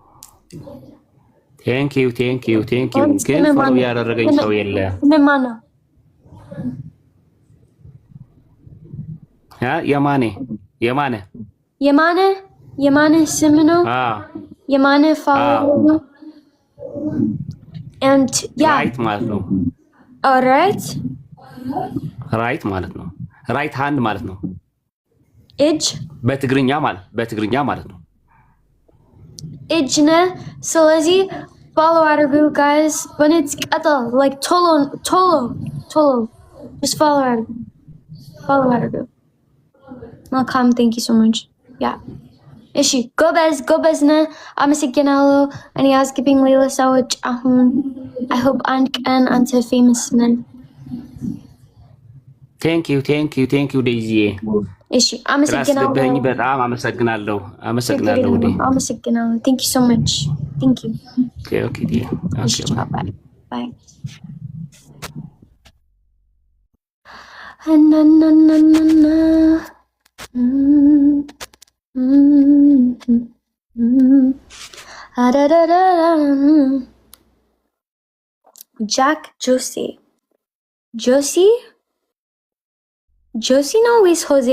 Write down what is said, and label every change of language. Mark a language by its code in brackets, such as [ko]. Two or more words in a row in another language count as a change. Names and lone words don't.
[en] thank you [am] ግን ፎሎ ያደረገኝ ሰው የለም። ምን ማነው? የማነ ስም ነው። የማነ ፎሎ [en] and yeah [am] ራይት ማለት ነው። ራይት ማለት ነው። [en] right hand [am] ማለት ነው። እጅ በትግርኛ ማለት ነው። እጅ ነህ። ስለዚህ ፎሎ አድርጉ ጋይስ። በእውነት ቀጥል like ቶሎ [en] just follow [am] አድርጉ። መልካም [en] thank you so much ya [am] እሺ ጎበዝ ነህ። አመሰግናለሁ። እኔ አስገቢኝ ሌላ ሰዎች አሁን [en] I hope [am] አንድ ቀን አንተ ፌመስ ነህ። [en] thank you ዴዚዬ። [am] እሺ አመሰግናለሁ። በጣም አመሰግናለሁ። [en] አመሰግናለሁ። thank you so much thank you። ኦኬ ባይ Jack Josie no wis Jose.